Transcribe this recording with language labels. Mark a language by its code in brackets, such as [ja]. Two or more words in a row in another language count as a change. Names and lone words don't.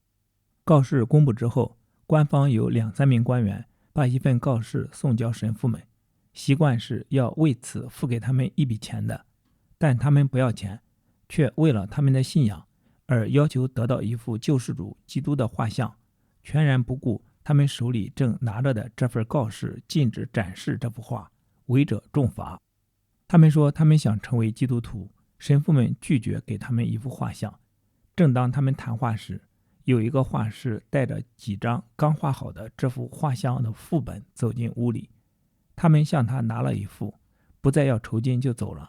[zh] 告示公布之後，官方有2-3名官員把一份告示送交神父们，習慣是要為此付給他們一筆錢的，但他們不要錢，卻為了他們的信仰而要求得到一幅救世主基督的畫像，全然不顧他們手裡正拿着的這份告示禁止展示這幅畫，違者重罰。他們說他們想成為基督徒，神父們拒絕給他們一幅畫像。正當他們談話時，有一個畫師帶着幾張剛畫好的這幅畫像的副本走進屋裡，他們向他拿了一幅，不再要酬金就走了。